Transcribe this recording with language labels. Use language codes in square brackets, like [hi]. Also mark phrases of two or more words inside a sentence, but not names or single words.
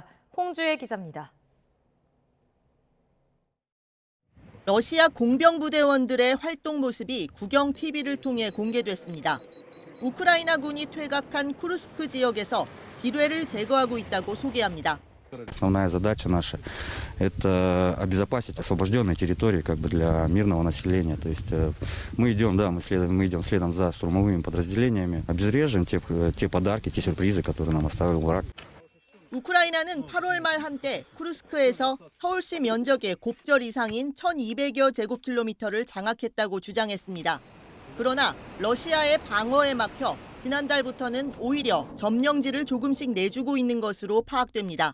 [ko] 홍주혜 기자입니다. 러시아 공병부대원들의 활동 모습이 국영 TV를 통해 공개됐습니다. 우크라이나군이 퇴각한 쿠르스크 지역에서 지뢰를 제거하고 있다고 소개합니다. [ru] Основная задача наша – это обезопасить освобожденные территории для мирного населения. То есть мы идем следом за штурмовыми подразделениями, обезвреживаем те подарки, те сюрпризы, которые нам оставил враг. [ko] 우크라이나는 8월 말 한때 쿠르스크에서 서울시 면적의 곱절 이상인 1,200여 제곱킬로미터를 장악했다고 주장했습니다. 그러나 러시아의 방어에 막혀 지난달부터는 오히려 점령지를 조금씩 내주고 있는 것으로 파악됩니다.